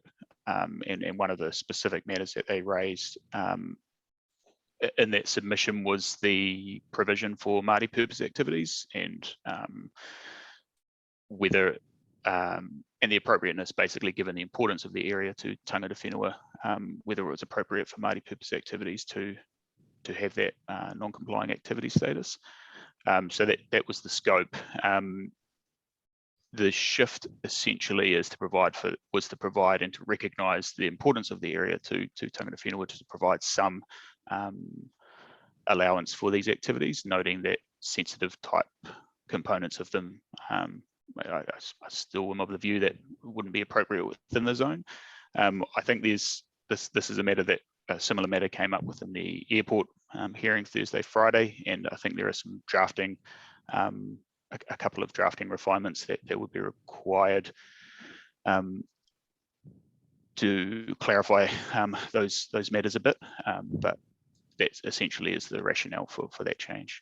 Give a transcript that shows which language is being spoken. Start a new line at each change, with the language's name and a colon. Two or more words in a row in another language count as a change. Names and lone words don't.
English: And one of the specific matters that they raised in that submission was the provision for Māori purpose activities, and whether and the appropriateness, basically, given the importance of the area to
Māori: tangata whenua,
English: whether it was appropriate for Māori purpose activities to have that non-complying activity status. So that was the scope. The shift essentially is to provide and to recognise the importance of the area to
Māori: tangata whenua,
English: to provide some allowance for these activities, noting that sensitive type components of them, I still am of the view that wouldn't be appropriate within the zone. I think this is a matter that a similar matter came up within the airport hearing Thursday, Friday, and I think there are some drafting, a couple of drafting refinements that would be required to clarify those matters a bit, but that essentially is the rationale for that change.